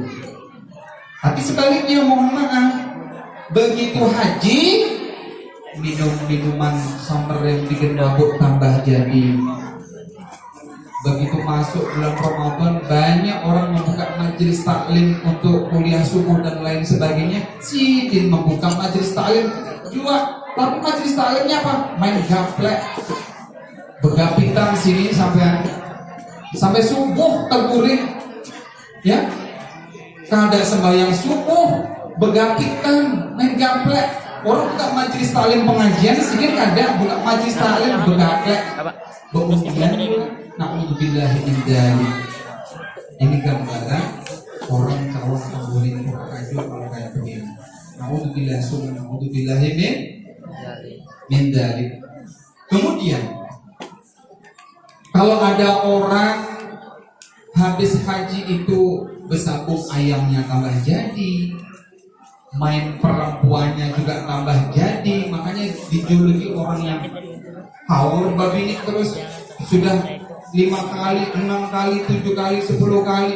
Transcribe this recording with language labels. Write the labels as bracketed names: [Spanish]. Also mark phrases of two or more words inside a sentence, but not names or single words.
[Indonesian] Tapi sebaliknya, mohon maaf, begitu haji minum minuman summer yang bikin mabuk tambah jadi. Begitu masuk bulan Ramadan, banyak orang membuka majelis taklim untuk kuliah subuh dan lain sebagainya. Sidin membuka majelis taklim juga, tapi majelis taklimnya apa? [Banjar] Main gaplek, begapitan sini sampai subuh terguling, ya. Kada sembahyang subuh, begapitan, main gaplek. Orang buka majelis taklim pengajian, sini kada buka majelis taklim begaplek, beundian. [Arabic] نعوذ بالله من ذلك. [Indonesian] Ini gambaran orang calon penghuni neraka kalau kayak begini. [Arabic] نعوذ بالله من ذلك. [Indonesian] Kemudian kalau ada orang habis haji itu bersabung ayamnya tambah jadi, main perempuannya juga tambah jadi, makanya dijuluki orang yang haur babi ini terus sudah 5 kali, 6 kali, 7 kali, 10 kali.